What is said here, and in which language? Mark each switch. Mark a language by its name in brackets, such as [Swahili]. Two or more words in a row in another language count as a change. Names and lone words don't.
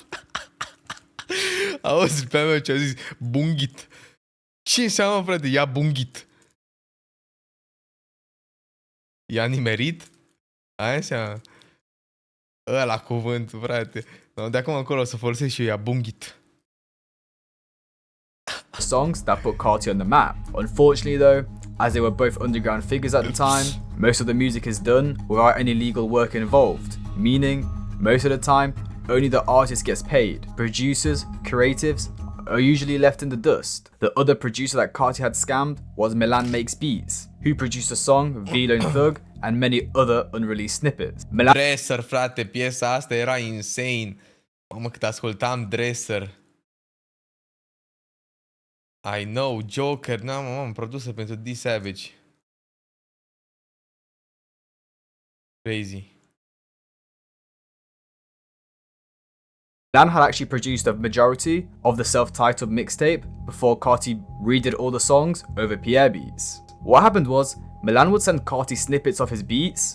[Romanian] Auzi pe mea ce a zis bunghit. Ce înseamnă, frate? I-a bunghit. I-a nimerit? Aia înseamnă... Ăla cuvântul, frate. No, de acum încolo o să folosesc și eu, i-a bunghit. [English] Songs that put Carti on the map. Unfortunately though, as they were both underground figures at the time, most of the music is done without any legal work involved, meaning, most of the time, only the artist gets paid. Producers, creatives, are usually left in the dust. The other producer that Carti had scammed was Milan Makes Beats, who produced the song Velo and Thug and many other unreleased snippets. Milan Dresser, [Romanian] frate, piesa asta era insane. Mamă, cât ascultam Dresser. [English] I know, [Romanian] Joker, n-am produsă pentru D Savage. [English] Crazy. had actually produced a majority of the self-titled mixtape before Carti redid all the songs over Pierre beats. What happened was, Milan would send Carti snippets of his beats.